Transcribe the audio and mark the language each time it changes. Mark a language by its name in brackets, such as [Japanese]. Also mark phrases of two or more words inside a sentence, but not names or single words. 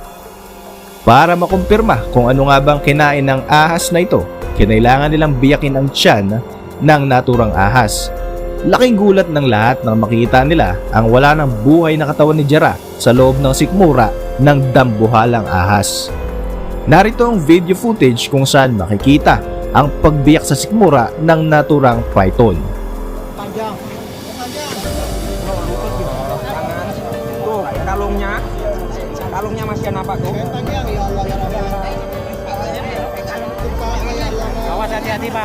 [Filipino] Para makumpirma kung ano nga bang kinain ng ahas na ito, kinailangan nilang biyakin ang tiyan ng naturang ahas. Laking gulat ng lahat nang makita nila ang wala ng buhay na katawan ni Jara sa loob ng sikmura ng dambuhalang ahas. Narito ang [English] video footage [Filipino] kung saan makikita ang pagbiyak sa sikmura ng naturang python. [Indonesian] Panjang. Tuh, kalungnya masih nampak tuh. Awas hati-hati bang.